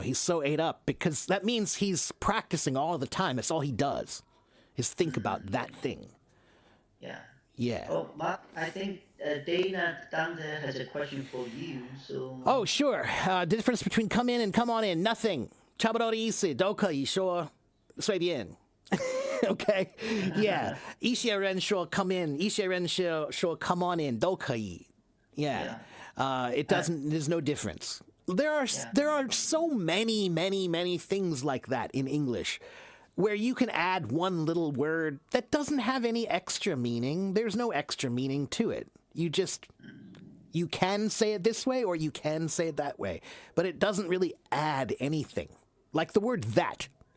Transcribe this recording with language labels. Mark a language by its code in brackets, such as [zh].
[en] He's so ate up because that means he's practicing all the time. That's all he does is think about that thing. Yeah. Yeah. Oh, Mark, I think Dana down there has a question for you. So, Oh, sure. Difference between come in and come on in. Nothing. [zh] 差不多的意思都可以说随便。 [en] Okay, yeah. [zh] 一些人说 come in，一些人说 come on in 都可以。 [en] Yeah. yeah. It doesn't. There's no difference. Yeah. There are so many, many, many things like that in English, where you can add one little word that doesn't have any extra meaning. There's no extra meaning to it. You can say it this way or you can say it that way, but it doesn't really add anything. Like the word that.